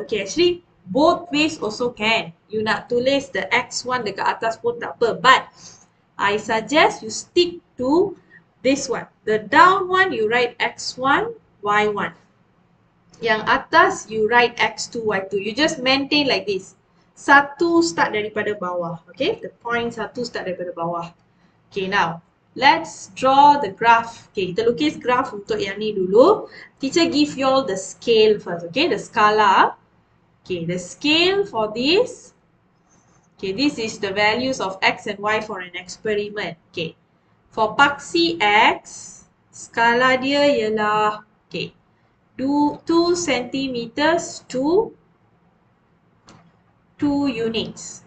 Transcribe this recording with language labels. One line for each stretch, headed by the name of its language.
English: Okay, actually, both ways also can. You
Malay: nak tulis the X1 dekat atas pun tak apa.
English: But, I suggest you stick to this one. The down one, you write X1, Y1.
Malay: Yang atas,
English: you write X2, Y2. You just maintain like this.
Malay: Satu start daripada bawah.
English: Okay, the point
Malay: satu start daripada bawah.
English: Okay, now. Let's draw the graph.
Malay: Okay, kita lukis graph untuk yang ni dulu.
English: Teacher give you all the scale first. Okay, the skala. Okay, the scale for this. Okay, this is the values of X and Y for an experiment. Okay, for
Malay: paksi X, skala dia ialah,
English: okay, 2 centimeters to 2 units.